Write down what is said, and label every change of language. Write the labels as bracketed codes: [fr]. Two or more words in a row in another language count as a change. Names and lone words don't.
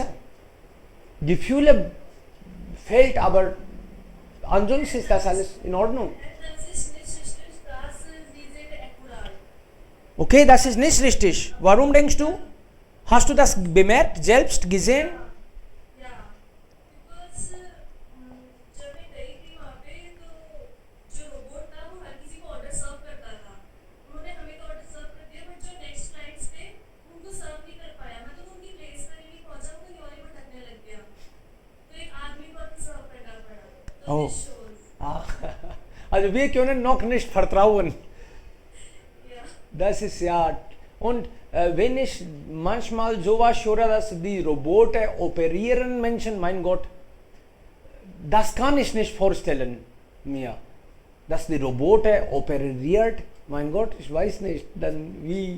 [de] Gefühle fehlt, aber ansonsten ist das alles in Ordnung. Das ist nicht richtig, dass sie sind akkurat. Okay, das ist nicht richtig. Warum denkst du? Hast du das bemerkt, selbst gesehen? [hi] या बिकॉज जब मैं गई थी वहाँ पे तो जो रोबोट था वो हर किसी को [en] order serve [hi] करता था उन्होंने हमें तो [en] order serve [hi] कर दिया बट जो [en] next clients [hi] थे उनको सर्व नहीं कर पाया मतलब उनकी प्लेस पर नहीं पहुँचा वो कहीं और ही भटकने लग गया तो एक आदमी को सर्व करना पड़ा तो [en] Oh. this shows [de] Also wir können noch nicht vertrauen. Ja. Das ist ja. Und wenn ich manchmal sowas höre, dass die Roboter operieren Menschen, mein Gott, das kann ich nicht vorstellen mir. Dass die Roboter operiert, mein Gott, ich weiß nicht, dann wie.